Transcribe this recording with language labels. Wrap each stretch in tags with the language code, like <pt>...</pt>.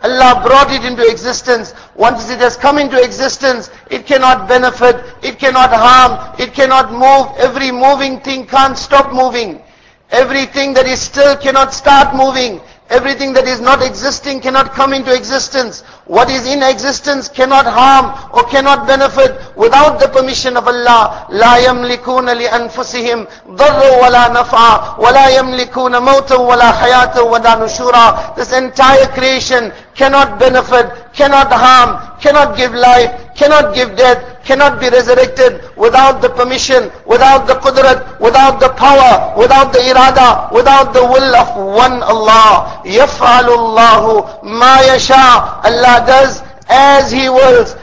<en>Allah brought it into existence. Once it has come into existence, it cannot benefit, it cannot harm, it cannot move. Every moving thing can't stop moving. Everything that is still cannot start moving. Everything that is not existing cannot come into existence. What is in existence cannot harm or cannot benefit without the permission of Allah.</en> <ar>لا يملكون لأنفسهم ضرا ولا نفعا ولا يملكون موتا ولا حياة ولا نشورا.</ar> <en>This entire creation cannot benefit, cannot harm, cannot give life, cannot give death, cannot be resurrected without the permission, without the qudrat, without the power, without the irada, without the will of one Allah.</en> <ar>يَفْعَلُ اللَّهُ مَا يَشَاءُ.</ar> <en>Allah does as He wills.</en>